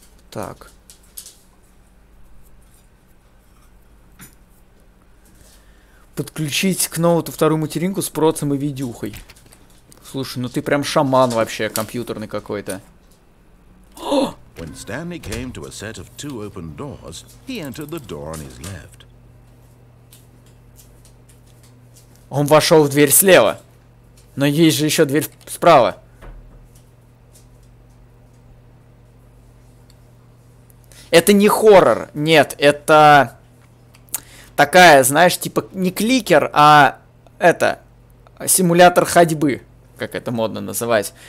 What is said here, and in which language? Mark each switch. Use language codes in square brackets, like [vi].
[ru] Так. Подключить к ноуту вторую материнку с процем и видюхой. Слушай, ну ты прям шаман вообще, компьютерный какой-то. [en] When Stanley came to a set of two open doors, he entered the door on his left. [ru] Он вошел в дверь слева. Но есть же еще дверь справа. Это не хоррор. Нет, это такая, знаешь, типа не кликер, а это симулятор ходьбы, как это модно называть.